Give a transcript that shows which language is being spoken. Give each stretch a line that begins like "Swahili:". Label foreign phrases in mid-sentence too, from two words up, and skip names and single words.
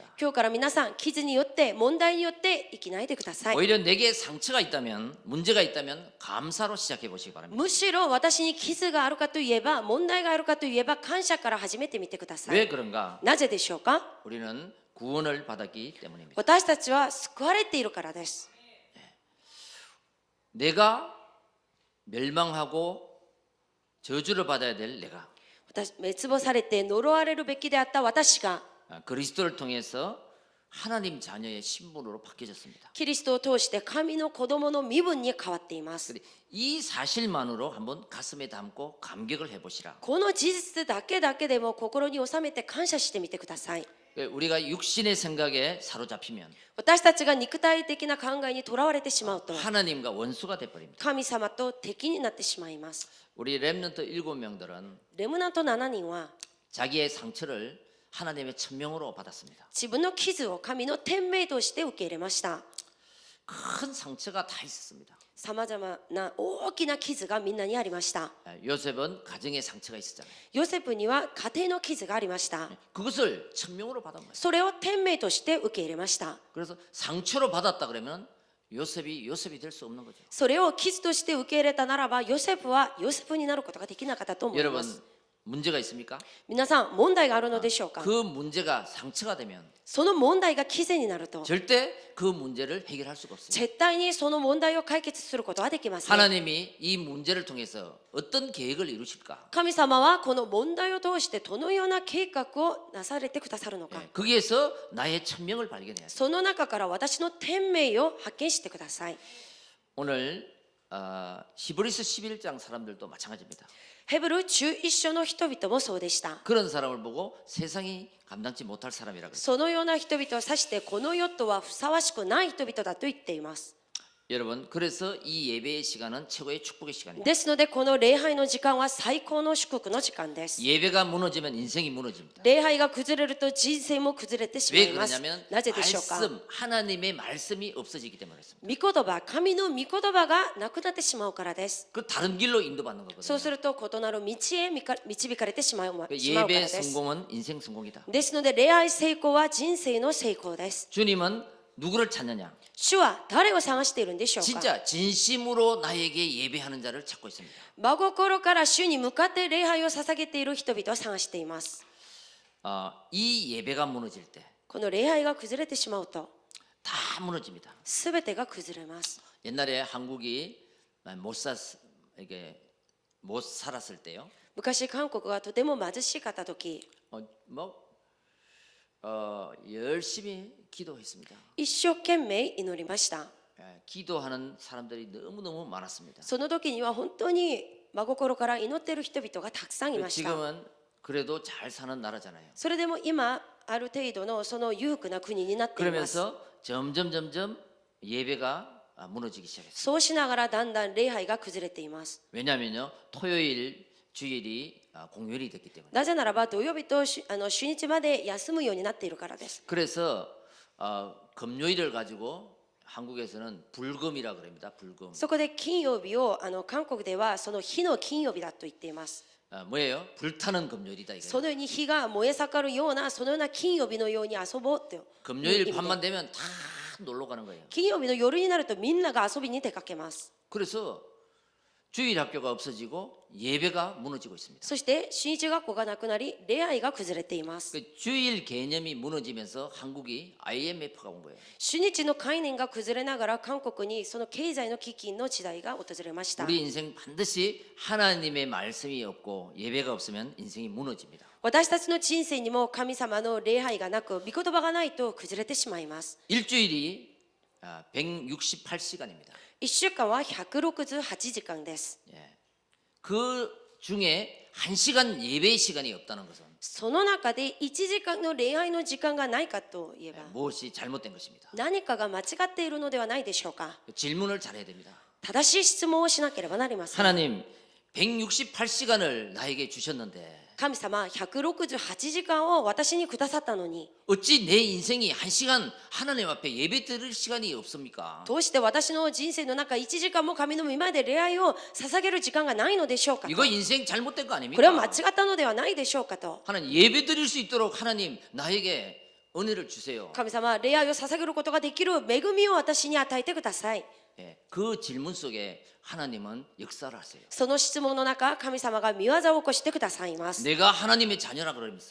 Japanese: 今日から皆さん、傷によって問題によって生きないでください。
Korean: 오히려 내게 상처가 있다면, 문제가 있다면 감사로 시작해 보시기 바랍니다.
Japanese: むしろ私に傷があるかといえば、問題があるかといえば感謝から始めてみてください。
Korean: 왜 그런가?
Japanese: なぜでしょうか？
Korean: 우리는 구원을 받았기 때문입니다.
Japanese: 私たちは救われているからです。
Korean: 내가 멸망하고 저주를 받아야 될 내가
Japanese: 私滅亡されて呪われるべきであった私が
Korean: 그리스도를 통해서 하나님 자녀의 신분으로 바뀌어졌습니다.
Japanese: キリストを通して神の子供の身分に変わっています。
Korean: 이 사실만으로 한번 가슴에 담고 감격을 해보시라.
Japanese: この事実だけでも心に収めて感謝してみてください。
Korean: 우리가 육신의 생각에 사로잡히면
Japanese: 私たちが肉体的な考えにとらわれてしまうと
Korean: 하나님과 원수가 돼버립니다.
Japanese: 神様と敵になってしまいます。
Korean: 우리 렘넌트 7명들은
Japanese: レムナント7人は
Korean: 자기의 상처를 하나님의 천명으로 받았습니다.
Japanese: 自分の傷を神の天命として受け入れました。
Korean: 큰 상처가 다 있었습니다.
Japanese: さまざまな大きな傷がみんなにありました。
Korean: 요셉은 가정의 상처가 있었잖아요.
Japanese: ヨセフには家庭の傷がありました。
Korean: 그것을 천명으로 받은 거예요.
Japanese: それを天命として受け入れました。
Korean: 그래서 상처로 받았다 그러면 요셉이 될 수 없는 거죠.
Japanese: それを傷として受け入れたならば、ヨセフはヨセフになることができなかったと思いま
Korean: 여러분
Japanese: す。
Korean: 문제가 있습니까?
Japanese: 皆さん、問題があるのでしょうか？
Korean: 그 문제가 상처가 되면
Japanese: その問題が傷になると、
Korean: 절대 그 문제를 해결할 수가 없습니다.
Japanese: 絶対にその問題を解決することはできません。
Korean: 하나님이 이 문제를 통해서 어떤 계획을 이루실까?
Japanese: 神様はこの問題を通してどのような計画をなされてくださるのか、
Korean: 거기에서 나의 천명을 발견해야 돼요.
Japanese: その中から私の天命を発見してください。
Korean: 오늘 히브리서 11장 사람들도 마찬가지입니다.
Japanese: ヘブル11章の人々もそうでした。
Korean: 그런 사람을 보고 세상이 감당치 못할 사람이라고 그랬어요.
Japanese: そのような人々を指してこの世とはふさわしくない人々だと言っています。
Korean: 여러분 그래서 이 예배의 시간은 최고의 축복의 시간입니다.
Japanese: ですのでこの礼拝の時間は最高の祝福の時間です。
Korean: 예배가 무너지면 인생이 무너집니다.
Japanese: 礼拝が崩れると人生も崩れてしま
Korean: 왜
Japanese: います。
Korean: 그러냐면
Japanese: なぜでしょうか？
Korean: 하나님의 말씀이 없어지기 때문에 그렇습니다.
Japanese: 御言葉、神の御言葉がなくなってしまうからです。
Korean: 그 다른 길로 인도받는
Japanese: そう
Korean: 거거든요.
Japanese: すると異なる道へ導かれてしまうから
Korean: 예배
Japanese: です。
Korean: 성공은 인생 성공이다.
Japanese: ですので礼拝成功は人生の成功です。
Korean: 주님은 누구를 찾느냐?
Japanese: 主は誰を探しているんでしょうか？
Korean: 진짜 진심으로 나에게 예배하는 자를 찾고 있습니다.
Japanese: 真心から主に向かって礼拝を捧げている人々を探しています。
Korean: 이 예배가 무너질 때 다
Japanese: この礼拝が崩れてしまうと
Korean: 무너집니다.
Japanese: 全てが崩れます。
Korean: 옛날에 한국이 못 살았을 때요.
Japanese: 昔韓国がとても貧しかった時、
Korean: 열심히 기도했습니다.
Japanese: 一生懸命祈りました。
Korean: 기도하는 사람들이 너무너무 많았습니다.
Japanese: その時には本当に真心から祈っている人々がたくさんいました。
Korean: 지금은 그래도 잘 사는 나라잖아요.
Japanese: それでも今ある程度のその裕福な国になっています。
Korean: 그러면서 점점 예배가 무너지기 시작했어요.
Japanese: そうしながらだんだん礼拝が崩れています。
Korean: 왜냐하면요 토요일 주일이 공휴일이 됐기 때문에.
Japanese: なぜならば土曜日と主日まで休むようになっているからです。
Korean: 그래서 금요일을 가지고 한국에서는 불금이라 그럽니다. 불금.
Japanese: そこで金曜日を韓国ではその火の金曜日だと言っています。
Korean: 뭐예요? 불타는 금요일이다 이거예요.
Japanese: そのように火が燃え盛るようなそのような金曜日のように遊ぼうという
Korean: 금요일 밤만 되면 다 놀러 가는 거예요.
Japanese: 金曜日の夜になるとみんなが遊びに出かけます。
Korean: 그래서 주일 학교가 없어지고 예배가 무너지고 있습니다.
Japanese: そして新日学校がなくなり礼拝が崩れています。
Korean: 주일 개념이 무너지면서 한국이 IMF가 온 거예요.
Japanese: 主日の概念が崩れながら韓国にその経済の危機の時代が訪れました。
Korean: 우리 인생 반드시 하나님의 말씀이 없고 예배가 없으면 인생이 무너집니다.
Japanese: 私たちの人生にも神様の礼拝がなく御言葉がないと崩れてしまいます。
Korean: 일주일이 168시간입니다.
Japanese: 1 週間は168時間です。
Korean: 그 중에 1시간 예배의 시간이 없다는 것은
Japanese: その中で1時間の礼拝の時間がないかといえば
Korean: 무엇이 잘못된 것입니다.
Japanese: 何かが間違っているのではないでしょうか。
Korean: 질문을 잘해야 됩니다.
Japanese: 正しい質問をしなければなりません。
Korean: 하나님 168시간을 나에게 주셨는데
Japanese: 神様168時間を私にくださったのに
Korean: 어찌 내 인생이 1시간 하나님 앞에 예배 드릴 시간이 없습니까?
Japanese: どうして私の人生の中1時間も神の御前で礼拝を捧げる時間がないのでしょうかと
Korean: 이거 인생 잘못된 거
Japanese: これは間違
Korean: 아닙니까?
Japanese: ったのではないでしょうかと
Korean: 하나님 예배 드릴 수 있도록 하나님 나에게 은혜를 주세요.
Japanese: 神様礼拝を捧げることができる恵みを私に与えてください
Korean: 예, 그 질문 속에 하나님은 역사를 하세요.
Japanese: その質問の中神様が見業を起こしてくださいます
Korean: 내가 하나님의 자녀라 그러면서